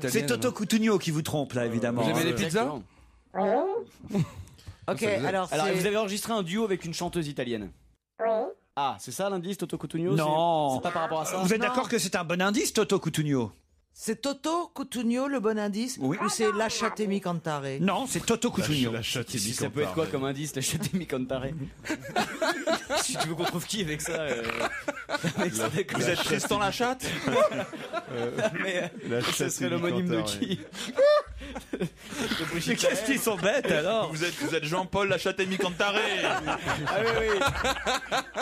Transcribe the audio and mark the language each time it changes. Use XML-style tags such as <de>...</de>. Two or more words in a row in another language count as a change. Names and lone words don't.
<fr>C'est Toto Cutugno qui vous trompe là, évidemment. Vous aimez les pizzas? Oui. Ok, alors c'est... vous avez enregistré un duo avec une chanteuse italienne? Oui. Ah, c'est ça l'indice, Toto Cutugno? Non. C'est pas par rapport à ça? Vous êtes d'accord que c'est un bon indice, Toto Cutugno? C'est Toto Cutugno le bon indice? Oui. Ou c'est Lasciatemi cantare? Non, c'est Toto Cutugno. Ça peut être quoi comme indice, Lasciatemi cantare? Si tu veux qu'on trouve qui avec ça? Vous êtes Tristan Lachatte? Mais ce serait l'homonyme de qui? Mais qu'est-ce qu'ils sont bêtes alors? Vous êtes Jean-Paul Lachatte-Emi Cantaré. Ah oui.</fr>